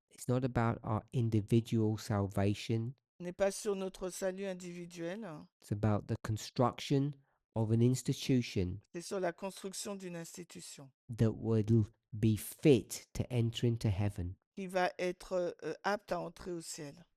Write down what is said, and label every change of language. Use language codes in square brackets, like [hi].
[en] is not about our individual salvation. [fr] n'est pas sur notre salut individuel, [en] It's about the construction of an institution [fr] c'est sur la construction d'une institution [en] that will be fit to enter into heaven. [fr] qui va être apte à entrer au ciel.